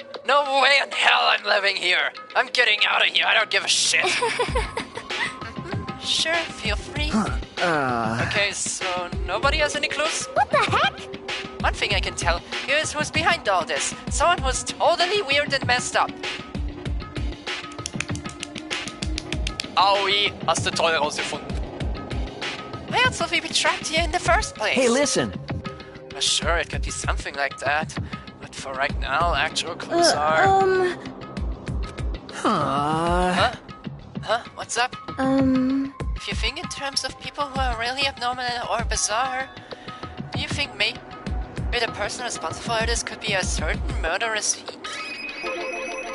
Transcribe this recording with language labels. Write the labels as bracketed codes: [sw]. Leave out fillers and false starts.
[en] No way in hell I'm living here. I'm getting out of here. I don't give a shit. Sure, feel free. Okay, so nobody has any clues? What the heck? One thing I can tell you is who's behind all this. Someone who's totally weird and messed up. [de] Aui, hast du toll rausgefunden. [en] Why else would we be trapped here in the first place? Hey, listen. Well, sure, it could be something like that. But for right now, actual clues are... Huh? What's up? If you think in terms of people who are really abnormal or bizarre, do you think maybe the person responsible for this could be a certain murderous fiend?